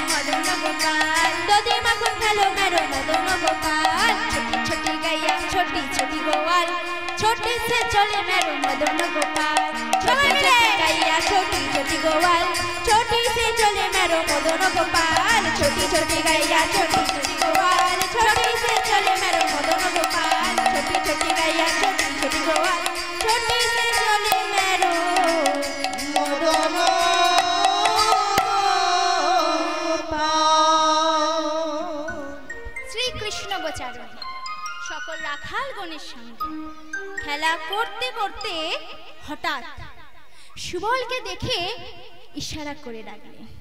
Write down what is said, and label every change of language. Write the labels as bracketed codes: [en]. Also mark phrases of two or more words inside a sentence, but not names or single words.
[hi] मदन गोपाल दधि माखन खेलो मेरो मदन गोपाल छोटी छोटी गैया छोटी छोटी गोवाल छोटी से चले मेरो मदन गोपाल छोटी छोटी गैया छोटी छोटी गोवाल छोटी से चले मेरो मदन गोपाल छोटी छोटी गैया छोटी छोटी गोवाल छोटी से चले मेरो मदन गोपाल छोटी छोटी गैया छोटी छोटी गोवाल छोटी से चले मेरो [bn] মদন শ্রীকৃষ্ণ গোচারণ সকল রাখালগণের সঙ্গে খেলা করতে করতে হঠাৎ সুবলকে দেখে ইশারা করে ডাকলেন।